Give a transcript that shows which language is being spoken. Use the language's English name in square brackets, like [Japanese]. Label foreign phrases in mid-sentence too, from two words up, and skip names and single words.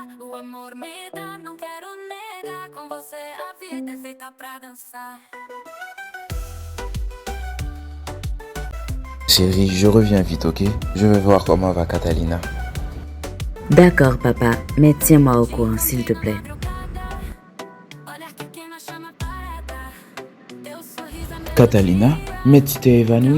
[Portuguese] O amor me dá, não quero negar. Com você a vida é feita pra dançar. [French] Chérie, je reviens vite, ok? Je vais voir comment va Catalina. D'accord, papa, mais tiens-moi au courant, s'il te plaît. Catalina, mais tu t'es évanouie.